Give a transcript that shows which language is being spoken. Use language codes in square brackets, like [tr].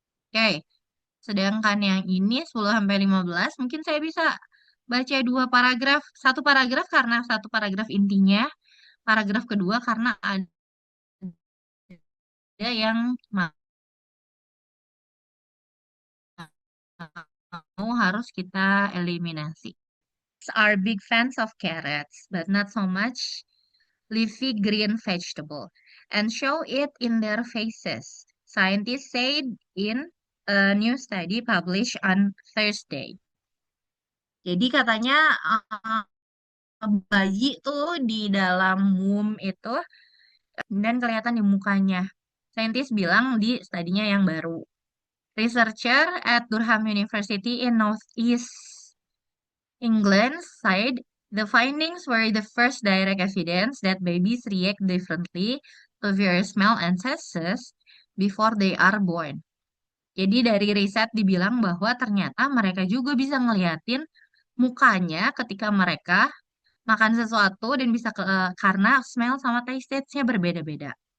[id] Oke, sedangkan yang ini 10 sampai 15 mungkin saya bisa baca dua paragraf, satu paragraf karena satu paragraf intinya, paragraf kedua karena ada yang mau harus kita eliminasi. [en] Are big fans of carrots, but not so much leafy green vegetable, and show it in their faces. Scientists said in a new study published on Thursday. [id] Jadi katanya bayi tuh di dalam womb itu dan kelihatan di mukanya. Saintis bilang di studinya yang baru. [en] Researcher at Durham University in Northeast England said the findings were the first direct evidence that babies react differently to various smell and tastes before they are born. [id] Jadi dari riset dibilang bahwa ternyata mereka juga bisa ngeliatin mukanya ketika mereka makan sesuatu dan bisa karena smell sama taste-nya berbeda-beda.